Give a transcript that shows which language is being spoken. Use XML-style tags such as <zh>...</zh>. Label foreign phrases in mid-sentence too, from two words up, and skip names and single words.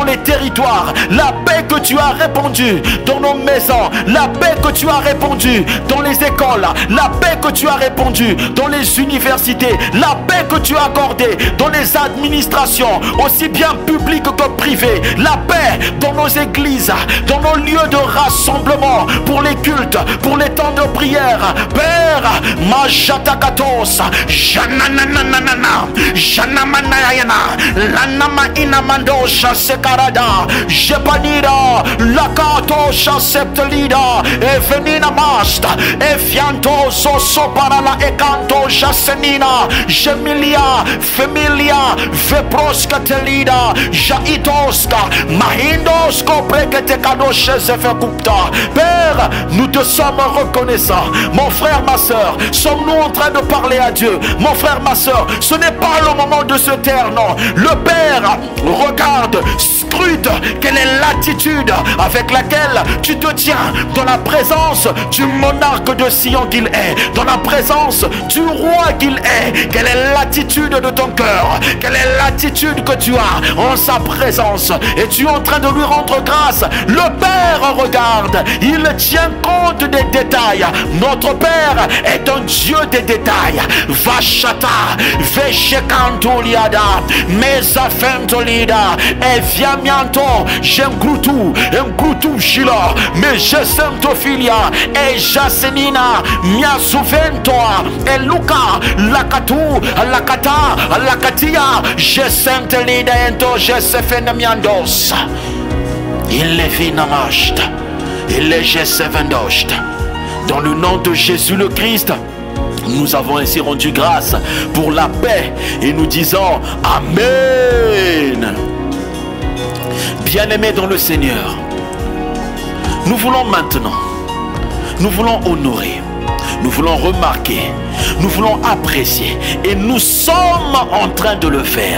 <fr>les territoires, la paix que tu as répandue dans nos maisons, la paix que tu as répandue dans les écoles, la paix que tu as répandue dans les universités, la paix que tu as accordée dans les administrations, aussi bien publiques que privées, la paix dans nos églises, dans nos lieux de rassemblement, pour les cultes, pour les temps de prière. Père, Majatakatos, Janananana, Janamanayana, Lanama Inamandosha Sekarada, Jepanida, Lakatosha Septelida, Evenina Masta, Efianto Sosoparala Ekanto Jasenina, Jemilia, Femilia, Veproska Telida, Jaitoska, Mahindosko Preketekadoshe Zefekupta. Père, nous te sommes reconnaissants. Mon frère, ma soeur, sommes-nous en train de parler à Dieu? Mon frère, ma soeur, ce n'est pas le moment de se taire, non. Le Père regarde, scrute quelle est l'attitude avec laquelle tu te tiens dans la présence du monarque de Sion qu'il est, dans la présence du roi qu'il est. Quelle est l'attitude de ton cœur? Quelle est l'attitude que tu as en sa présence? Et tu es en train de lui rendre grâce. Le Père regarde, il tient compte des détails. Notre Père est un Dieu des détails. Vachata, Veshekantoliada, Mesafentolida, Eviamianto, Jengrutu, Engrutu Shila, Mejesentophilia, Ejasenina, Miasuventoa, Eluka, Lakatu, Lakata, Lakatia, Jesentelida ento, Jesefenamiandos. Il est vinamashta, il est Jesevendoshta. Dans le nom de Jésus le Christ, nous avons ainsi rendu grâce pour la paix et nous disons Amen. Bien-aimés dans le Seigneur, nous voulons maintenant, nous voulons honorer, nous voulons remarquer, nous voulons apprécier et nous sommes en train de le faire.</fr>